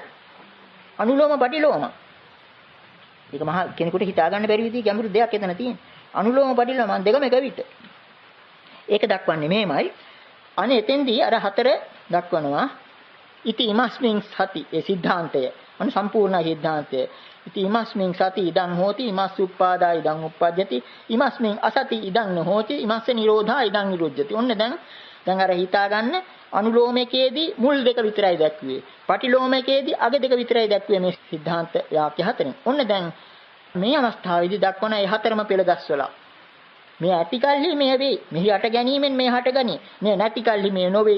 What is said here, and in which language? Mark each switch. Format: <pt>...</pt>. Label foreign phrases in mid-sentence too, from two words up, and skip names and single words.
<si>අනුලෝම පටිලෝම. ඒක මහා කෙනෙකුට හිතා ගන්න බැරි විදිහේ ගැඹුරු දෙයක් එතන තියෙනවා. අනුලෝම පටිලෝම දෙකම එක විට. ඒක දක්වන්නේ මෙහෙමයි. අනේ එතෙන්දී අර හතර දක්වනවා.</si> <pi>ඉති ඉමස්මින් සති</pi> <si>ඒ સિદ્ધාන්තය අන්න සම්පූර්ණ සිද්ධාන්තය.</si> <pi>ඉති ඉමස්මින් සති ඉදං හෝති ඉමස් උප්පාදා ඉදං උප්පජ්ජති ඉමස්මින් අසති ඉදං නොහෝති ඉමස්ස නිරෝධා ඉදං නිරුද්ධති.</pi> <si>ඔන්න දැන් අර හිතා ගන්න අනුලෝමකයේදී මුල් දෙක විතරයි දැක්ුවේ. පටිලෝමකයේදී අග දෙක විතරයි දැක්ුවේ මේ සිද්ධාන්ත වාක්‍ය හතරෙන්. ඔන්න දැන් මේ අවස්ථාවේදී දක්වන ඒ හතරම පෙළ ගස්වලා මේ ඇතිකල්හි මේ වෙයි. මෙහි අට ගැනීමෙන් මේ හටගනී. මේ නැතිකල්හි මේ නොවේයි.</si>